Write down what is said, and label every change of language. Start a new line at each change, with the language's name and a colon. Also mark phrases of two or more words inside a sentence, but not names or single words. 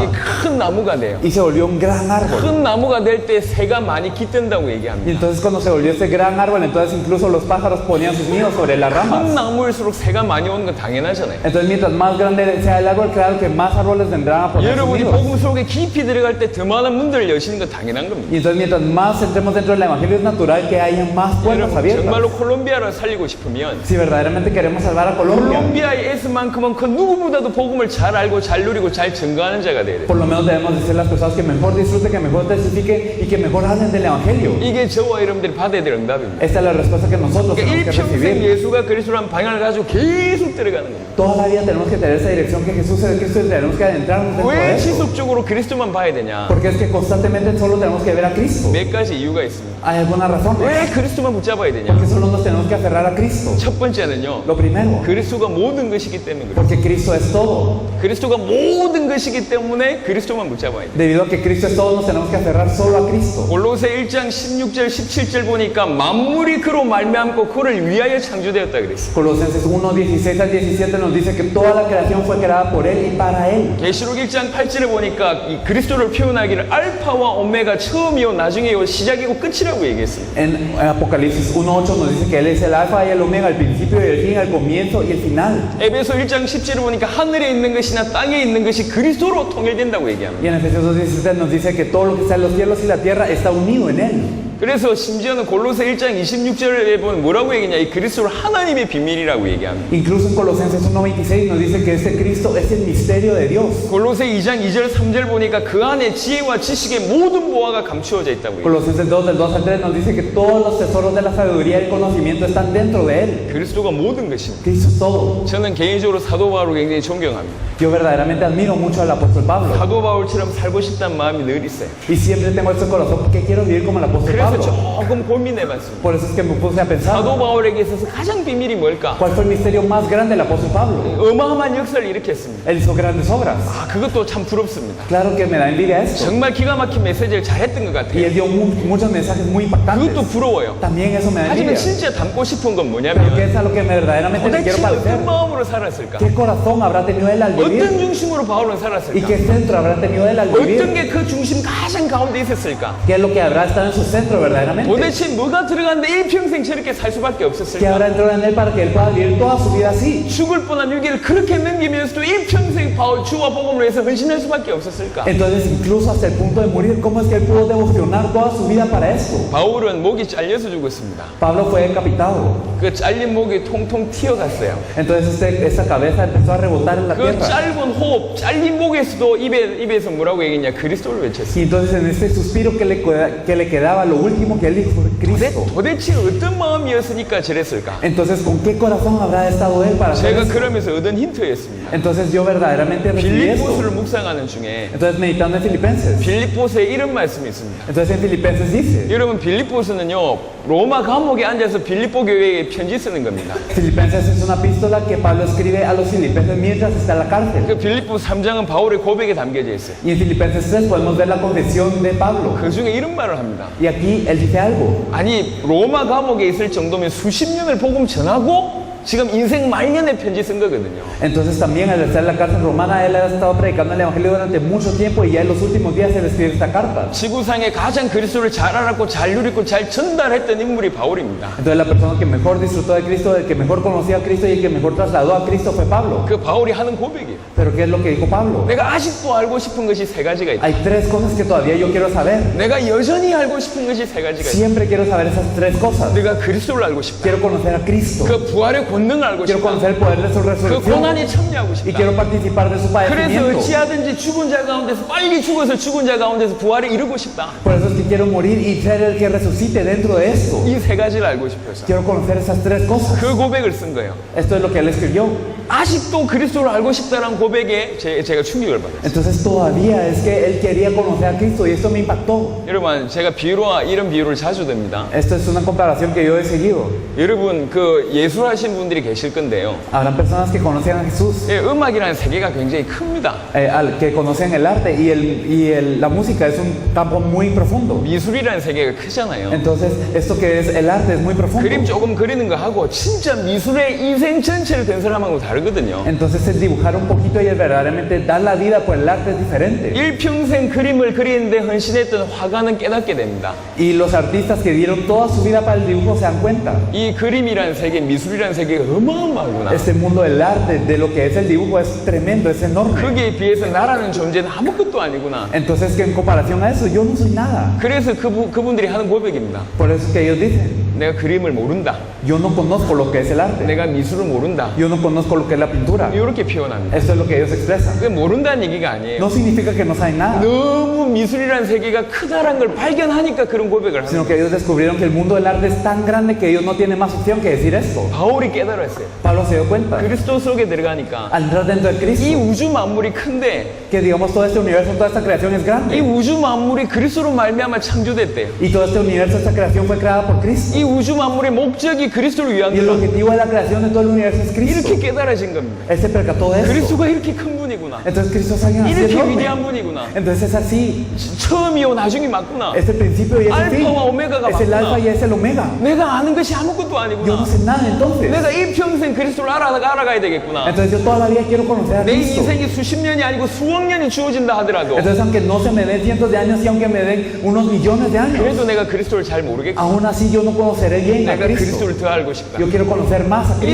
Korean: 이게 큰 나무가 돼요.
Spanish: Y se volvió un gran árbol.
Korean: 큰 나무가 될 때 새가 많이 깃든다고
Spanish: Y
Korean: 얘기합니다.
Spanish: entonces cuando se volvió este gran árbol, entonces incluso los pájaros ponían sus nidos sobre las
Korean: 큰
Spanish: ramas.
Korean: 나무일수록 새가 많이 오는 건 당연하잖아요.
Spanish: Entonces mientras más grande sea el árbol, claro que más árboles vendrán a poner sus
Korean: 여러분이
Spanish: nidos.
Korean: 복음 속에 깊이 들어갈 때 더 많은 문들을 여시는 건 당연한 겁니다.
Spanish: Y entonces mientras más entremos dentro del Evangelio es natural que haya más puertas
Korean: 여러분
Spanish: abiertas.
Korean: 정말로 콜롬비아를 살리고 싶으면
Spanish: Si verdaderamente queremos salvar a Colombia,
Korean: 콜롬비아의 에스만큼은 그 누구보다도 복음을 잘 알고 잘 누리고 잘 증거하는 자가 돼야 돼요.
Spanish: por lo menos debemos de ser las personas que mejor disfruten, que mejor testifiquen y que mejor hablen del Evangelio.
Korean: 이게 저와 여러분들이 받아야 될 응답입니다.
Spanish: Esta es la respuesta que nosotros
Korean: 그러니까
Spanish: tenemos que
Korean: 일평생
Spanish: recibir.
Korean: 예수가 그리스도라는 방향을 가지고 계속 들어가는 겁니다.
Spanish: Toda la vida tenemos que tener esa dirección que Jesús es el Cristo y tenemos que adentrarnos dentro de
Korean: 왜
Spanish: eso.
Korean: 지속적으로 그리스도만 봐야 되냐?
Spanish: Porque es que constantemente solo tenemos que ver a Cristo.
Korean: 몇 가지 이유가 있습니다.
Spanish: Hay alguna razón.
Korean: 왜 그리스도만 붙잡아야 되냐?
Spanish: Porque solo nos tenemos que aferrar a Cristo.
Korean: 첫 번째는요.
Spanish: Lo primero,
Korean: 그리스도가 모든 것이기 때문에 그래요.
Spanish: porque Cristo es todo.
Korean: 그리스도가 모든 것이기 때문에 그리스도만 붙잡아야 돼요.
Spanish: Debido a que Cristo es todo, nos tenemos que aferrar solo a Cristo.
Korean: 골로새 1장 16절 17절 보니까 만물이 그로 말미암고 그를 위하여 창조되었다 그랬어요.
Spanish: Colosenses 1, 16 al 17 nos dice que toda la creación fue creada por Él y para Él.
Korean: 계시록 1장 8절에 보니까 이 그리스도를 표현하기를 알파와 오메가 처음이요 나중이요 시작이고 끝이라고 얘기했습니다.
Spanish: En Apocalipsis 1.8 nos dice que Él es el alfa y el omega, el principio y el fin, el comienzo y el final.
Korean: 에베소 1장 10절에 보니까 하늘에 있는 것이나 땅에 있는 것이 그리스도로 통일된다고 얘기합니다.
Spanish: Y en Efesios 2.17 nos dice que todo lo que está en los cielos y la tierra está unido en Él.
Korean: 그래서 심지어는 골로새 1장 26절에 보면 뭐라고 얘기냐? 이 그리스도를 하나님의 비밀이라고 얘기합니다.
Spanish: Incluso en Colosenses 1.26 nos dice que este Cristo es el misterio de Dios.
Korean: 골로새 2장 2절 3절 보니까 그 안에 지혜와 지식의 모든 보화가 감추어져 있다고 얘기합니다.
Spanish: Colosenses 2 del 2 al 3 nos dice que todos los tesoros de la sabiduría y el conocimiento están dentro de Él.
Korean: 그리스도가 모든 것입니다.
Spanish: Cristo es todo.
Korean: 저는 개인적으로 사도 바울을 굉장히 존경합니다.
Spanish: Yo verdaderamente admiro mucho al apóstol Pablo.
Korean: 사도 바울처럼 살고 싶다는 마음이 늘 있어요.
Spanish: Y siempre tengo este corazón porque quiero vivir como el apóstol
Korean: 그래서
Spanish: Pablo.
Korean: 조금 고민해봤습니다.
Spanish: Por eso es que me puse a pensar,
Korean: 사도 바울에게 있어서 가장 비밀이 뭘까?
Spanish: ¿cuál fue el misterio más grande del apóstol Pablo?
Korean: 어마어마한 역사를 일으켰습니다.
Spanish: Él hizo grandes obras.
Korean: 아, 그것도 참 부럽습니다.
Spanish: Claro que me da envidia esto.
Korean: 정말 기가 막힌 메시지를 잘했던 것
Spanish: Y
Korean: 같아요.
Spanish: él dio muchos mensajes muy impactantes.
Korean: 그것도 부러워요.
Spanish: También eso me da
Korean: 하지만
Spanish: envidia.
Korean: 진짜 담고 싶은 건
Spanish: Pero ¿qué
Korean: 뭐냐면
Spanish: es a lo que verdaderamente le
Korean: 도대체
Spanish: quiero parecer?
Korean: 어떤 마음으로 살았을까?
Spanish: ¿Qué corazón habrá tenido él al
Korean: 어떤
Spanish: vivir?
Korean: 중심으로 바울은
Spanish: ¿Y
Korean: 살았을까?
Spanish: qué centro habrá tenido él al
Korean: 어떤
Spanish: vivir?
Korean: 게 그 중심 가장 가운데 있었을까?
Spanish: ¿Qué es lo que habrá estado en su centro verdaderamente?
Korean: 도대체 뭐가 들어갔는데 일평생 저렇게 살 수밖에
Spanish: ¿Qué
Korean: 없었을까?
Spanish: habrá entrado en él para que él pueda vivir toda su vida así?
Korean: 죽을 뻔한 위기를 그렇게 넘기면서도 일평생 바울 주와 복음을 위해서 헌신할 수밖에 없었을까?
Spanish: Entonces, incluso hasta el punto de morir, ¿cómo es que él pudo devocionar toda su vida para esto?
Korean: 바울은 목이 잘려서 죽었습니다.
Spanish: Pablo fue decapitado.
Korean: 그 잘린 목이 통통 튀어갔어요.
Spanish: Entonces, esa cabeza empezó a rebotar en la
Korean: 그
Spanish: tierra.
Korean: 짧은 호흡, 잘린 목에서도 입에서 뭐라고 얘기했냐? 그리스도를 외쳤어요.
Spanish: Y entonces, en este suspiro que le quedaba, lo último que él dijo fue Cristo.
Korean: 도대체 어떤 마음이었으니까 저랬을까?
Spanish: Entonces, ¿con qué corazón habrá estado él para hacer
Korean: 제가
Spanish: esto?
Korean: 그러면서 얻은 힌트였습니다.
Spanish: Entonces, yo verdaderamente recibí esto.
Korean: 빌립보서를 묵상하는 중에
Spanish: Entonces, meditando en Filipenses.
Korean: 빌립보서에 이런 말씀이 있습니다.
Spanish: Entonces, en Filipenses dice,
Korean: 여러분 빌립보서는요 로마 감옥에 앉아서 빌립보 교회에 편지 쓰는 겁니다.
Spanish: Filipenses es una epístola que Pablo escribe a los filipenses mientras está en la cárcel.
Korean: 그 빌립보 3장은 바울의 고백에 담겨져 있어요.
Spanish: Y en Filipenses 3 podemos ver la confesión de Pablo.
Korean: 그 중에 이런 말을 합니다.
Spanish: Y aquí él dice algo.
Korean: 아니 로마 감옥에 있을 정도면 수십 년을 복음 전하고 지금 인생 말년에 편지 쓴 거거든요.
Spanish: Entonces también al estar en la cárcel romana él ha estado predicando el evangelio durante mucho tiempo y ya en los últimos días él escribe esta carta.
Korean: 지구상에 가장 그리스도를 잘 알았고 잘 누리고 잘 전달했던 인물이 바울입니다.
Spanish: Entonces la persona que mejor disfrutó de Cristo, el que mejor conocía a Cristo y el que mejor trasladó a Cristo fue Pablo.
Korean: 그 바울이 하는 고백이에요.
Spanish: Pero ¿qué es lo que dijo Pablo?
Korean: 내가 아직도 알고 싶은 것이 세 가지가 있다.
Spanish: Hay tres cosas que todavía yo quiero saber.
Korean: 내가 여전히 알고 싶은 것이 세 가지가 있다.
Spanish: Siempre quiero saber esas tres cosas.
Korean: 내가 그리스도를 알고 싶다.
Spanish: Quiero conocer a Cristo.
Korean: 그 부활의 권능을 알고
Spanish: Quiero
Korean: 싶다.
Spanish: conocer el poder de su
Korean: 그
Spanish: resurrección.
Korean: 고난에 참여하고
Spanish: Y
Korean: 싶다.
Spanish: quiero participar de su
Korean: 그래서
Spanish: padecimiento.
Korean: 어찌하든지 죽은 자 가운데서 빨리 죽어서 죽은 자 가운데서 부활을 이루고 싶다.
Spanish: Por eso es que quiero morir y ser el que resucite dentro de esto.
Korean: 이 세 가지를 알고 싶어서
Spanish: Quiero conocer esas tres cosas.
Korean: 그 고백을 쓴 거예요.
Spanish: Esto es lo que él escribió.
Korean: 아직도 그리스도를 알고 싶다는 고백에 제가 충격을 받았어요.
Spanish: Entonces todavía es que él quería conocer a Cristo y esto me impactó.
Korean: 여러분 제가 이런 비유를 자주 듭니다.
Spanish: Esto es una comparación que yo he seguido.
Korean: 여러분 그 예술하신 분들이 계실 건데요.
Spanish: Habrán personas que conocen a Jesús,
Korean: 예, 음악이라는 세계가 굉장히 큽니다.
Spanish: que conocen el arte y la música es un campo muy profundo.
Korean: 미술이라는 세계가 크잖아요.
Spanish: Entonces esto que es el arte es muy profundo.
Korean: 그림 조금 그리는 거 하고 진짜 미술의 인생 전체를 된 사람하고 다르거든요.
Spanish: Entonces el dibujar un poquito y el verdaderamente dar la vida por el arte es diferente.
Korean: 일평생 그림을 그리는데 헌신했던 화가는 깨닫게 됩니다.
Spanish: Y los artistas que dieron toda su vida para el dibujo se dan cuenta.
Korean: 이 그림이라는 세계, 미술이라는 세계가 어마어마하구나.
Spanish: Este mundo del arte, de lo que es el dibujo, es tremendo, es enorme.
Korean: 거기에 비해서 나라는 존재는 아무것도 아니구나.
Spanish: Entonces que en comparación a eso yo no soy nada.
Korean: 그래서 그분들이 하는 고백입니다.
Spanish: Por eso es que ellos dicen,
Korean: 내가 그림을 모른다.
Spanish: yo no conozco lo que es el arte.
Korean: 내가 미술을 모른다.
Spanish: Yo no conozco lo que es la pintura.
Korean: 이렇게 표현합니다.
Spanish: Eso es lo que ellos expresan.
Korean: 그게 모른다는 얘기가 아니에요.
Spanish: No significa que no saben nada,
Korean: 너무 미술이라는 세계가 크다란 걸 발견하니까 그런 고백을 하는
Spanish: sino
Korean: 거예요.
Spanish: que ellos descubrieron que el mundo del arte es tan grande que ellos no tienen más opción que decir esto.
Korean: 바울이 깨달았어요.
Spanish: Pablo se dio cuenta.
Korean: 그리스도 속에 들어가니까
Spanish: Al entrar dentro de
Korean: 이
Spanish: Cristo,
Korean: 우주 만물이 큰데
Spanish: que digamos todo este universo, toda esta creación es
Korean: 이
Spanish: grande.
Korean: 우주 만물이 그리스도로 말미암아 창조됐대요.
Spanish: Y todo este universo, esta creación fue creada por Cristo.
Korean: 이 우주 만물의 목적이 그리스도를 위한
Spanish: Y el
Korean: 거다.
Spanish: objetivo de la creación de todo el universo es Cristo.
Korean: 이렇게 깨달아진 겁니다.
Spanish: Él se percató de eso.
Korean: 그리스도가 이렇게 큰 분이구나.
Spanish: Entonces Cristo es alguien así
Korean: 이렇게
Spanish: enorme.
Korean: 위대한 분이구나.
Spanish: Entonces es así.
Korean: 처음이요 나중이 맞구나.
Spanish: Es el principio y es el fin.
Korean: 알파와 오메가가
Spanish: Es el
Korean: 맞구나.
Spanish: alfa y es el omega.
Korean: 내가 아는 것이 아무것도
Spanish: Yo
Korean: 아니구나.
Spanish: no sé nada entonces.
Korean: 내가 일평생 그리스도를 알아가야 되겠구나.
Spanish: Entonces yo toda la vida quiero conocer a
Korean: 내
Spanish: Cristo.
Korean: 인생이 수십 년이 아니고 수억 년이 주어진다 하더라도
Spanish: Entonces aunque no se me den cientos de años y aunque me den unos millones de años,
Korean: 그래도 내가 그리스도를 잘 모르겠고
Spanish: aún así yo no conoceré bien a
Korean: 내가
Spanish: Cristo.
Korean: 그리스도를 더 알고 싶다.
Spanish: Yo quiero conocer más a